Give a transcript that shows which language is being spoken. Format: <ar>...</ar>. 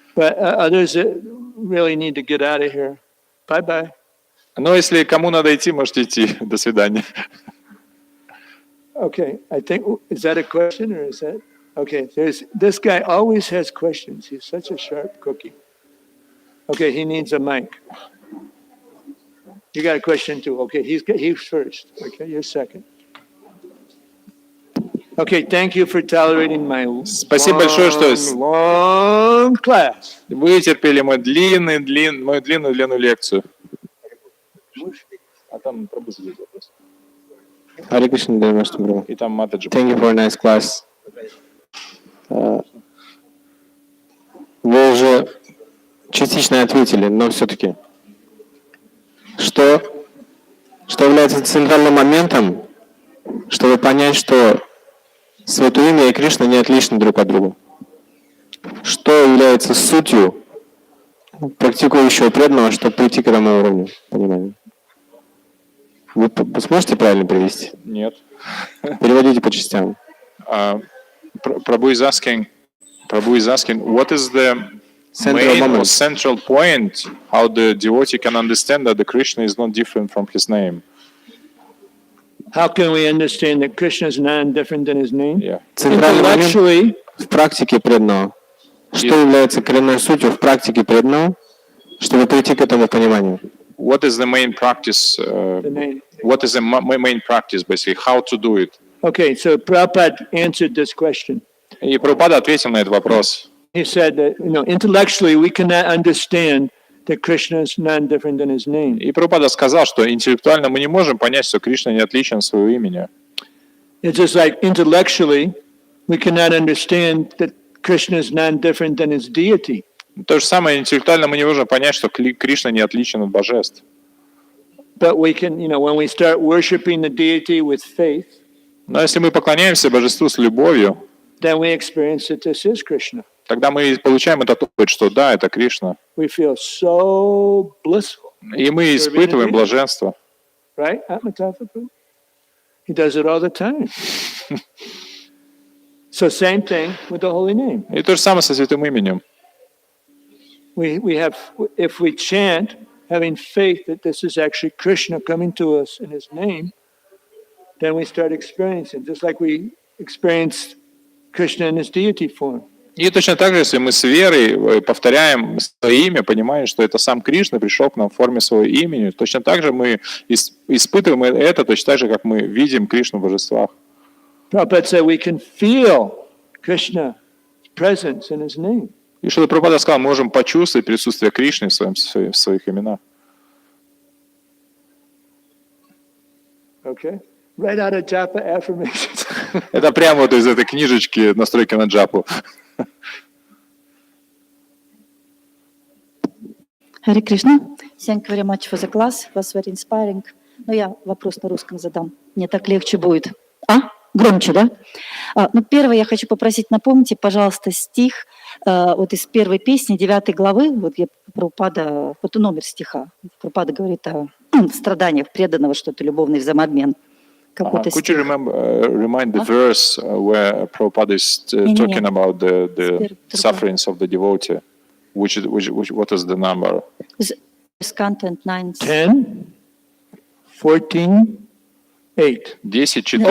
<en>But others that really need to get out of here. Bye-bye.</en> <ru>Но если кому надо идти, можете идти. До свидания.</ru> <en>Okay, I think, is that a question or is that? Okay, this guy always has questions. He's such a sharp cookie. Okay, he needs a mic. You got a question too. Okay, he's first. Okay, you're second. Okay, thank you for tolerating my</en> <ru>Спасибо большое, что</ru> <en>long class.</en> <ru>вытерпели мою длинную лекцию. А там пропустили вопрос. Hare Krishna, Джанмаштами. И там Матаджи.</ru> <en>Thank you for a nice class.</en> <ru>Вы уже частично ответили, но все-таки, что является центральным моментом, чтобы понять, что Святое Имя и Кришна не отличны друг от друга? Что является сутью практикующего преданного, чтобы прийти к этому уровню понимания? Вы сможете правильно перевести? Нет. Переводите по частям.</ru> <en>Prabhu is asking, what is the main or central point how the devotee can understand that the Krishna is not different from his name? How can we understand that Krishna is not different than his name? Yeah.</en> <ru>Центральный момент в практике преданного. Что является коренной сутью в практике преданного, чтобы прийти к этому пониманию?</ru> <en>What is the main practice? What is the main practice, basically? How to do it? Okay, so Prabhupada answered this question.</en> <ru>И Прабхупада ответил на этот вопрос.</ru> <en>He said that, intellectually we cannot understand that Krishna is not different than his name.</en> <ru>И Прабхупада сказал, что интеллектуально мы не можем понять, что Кришна не отличен от своего имени.</ru> <en>It's just like intellectually we cannot understand that Krishna is not different than his deity.</en> <ru>То же самое, интеллектуально мы не можем понять, что Кришна не отличен от божеств.</ru> <en>But we can, when we start worshiping the deity with faith,</en> <ru>но если мы поклоняемся божеству с любовью,</ru> <en>then we experience that this is Krishna.</en> <ru>Тогда мы получаем этот опыт, что да, это Кришна.</ru> <en>We feel so blissful. И мы испытываем блаженство. Right? He does it all the time. So same thing with the holy name.</en> <ru>И то же самое со святым именем.</ru> <en>We have, if we chant, having faith that this is actually Krishna coming to us in his name, then we start experiencing, just like we experienced Krishna in his deity form.</en> <ru>И точно так же, если мы с верой повторяем свое имя, понимая, что это сам Кришна пришел к нам в форме своего имени, точно так же мы испытываем это, точно так же, как мы видим Кришну в божествах.</ru> <en>Prabhupada said we can feel Krishna's presence in his name.</en> <ru>И Шрила Прабхупада сказал, мы можем почувствовать присутствие Кришны в своих именах.</ru> <en>Okay? Right out of Japa affirmations.</en> <ru>Это прямо вот из этой книжечки «Настройки на джапу». Харе Кришна.</ru> <en>Thank you very much for the class. It was very inspiring.</en> <ru>Но я вопрос на русском задам. Мне так легче будет. Громче, да? Ну, первое, я хочу попросить, напомните, пожалуйста, стих вот из первой песни, 9 главы, вот я Прабхупада, вот номер стиха. Прабхупада говорит о страданиях преданного, что это любовный взаимообмен. Какой-то</ru> <en>Could</en> <ru>стих.</ru> <en>you remind the verse where Prabhupada is talking about the sufferings of the devotee? What is the number? Content 9. 10, 14, 8. 10, 4.</en>